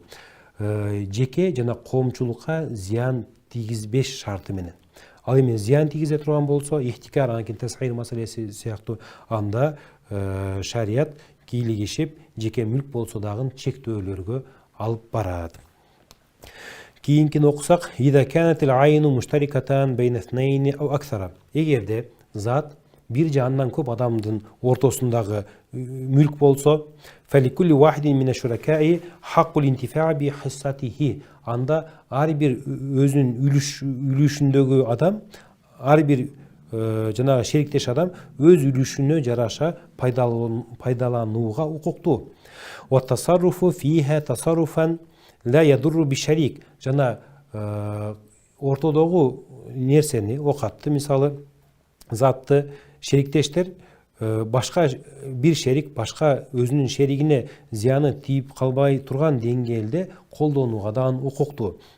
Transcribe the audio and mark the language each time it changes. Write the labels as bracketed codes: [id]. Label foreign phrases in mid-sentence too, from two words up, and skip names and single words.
[ky] Жеке жана коомчулукка зыян тийгизбеш шарты менен. Ал эми зыян тийгизе турган болсо, ихтикар, анан кийин тасхир маселеси сыяктуу, анда шариат кийлигишип, жеке мүлк болсо дагы чектөөлөргө алып барат. Кийинкини окусак, [ar] إذا كانت العين مشتركة بين اثنين أو أكثر. [ky] Эгерде зат бир же андан көп адамдын ортосундагы мүлк болсо, [ar] فلكل واحد من الشركاء حق الانتفاع بحصته. [ky] Анда ар бир өзүнүн үлүшүндөгү адам, ар бир жанагы шериктеш адам өз үлүшүнө жараша пайдаланууга укуктуу. [ar] والتصرف فيها تصرفا لا يضر بالشريك. [ky] Жана ортодогу нерсени, окатты, мисалы затты шериктештер башка бир шерик башка өзүнүн шеригине зыяны тийип калбай турган деңгээлде колдонууга дагы укуктуу.